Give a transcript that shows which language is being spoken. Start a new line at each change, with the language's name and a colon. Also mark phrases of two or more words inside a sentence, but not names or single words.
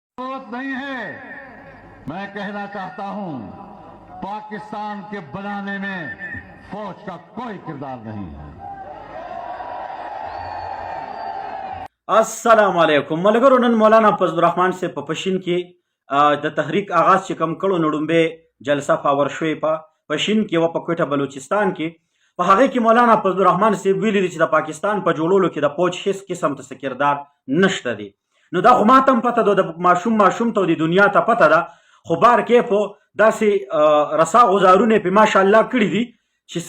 Urdu: ضرورت نہیں ہے. میں کہنا چاہتا ہوں، پاکستان کے بنانے میں فوج کا کوئی کردار نہیں ہے.
Arabic: السلام عليكم
Pashto: मलګرو نن مولانا فضل الرحمن سے په پښین کې د تحریک آغاز چې کم کړو نو ډومبه جلسه پاور شوې په پښین کې و په کوټه بلوچستان کې په هغه کې مولانا فضل الرحمن سے ویلي چې د پاکستان په جوړولو کې د فوج هیڅ قسم ته کردار نشته دی. نو دا خو ماته هم پته ده، د ماشوم ته د دنیا ته پته ده، خو بار کې په داسې رسا غزارونه په ماشاءالله کړي دي چې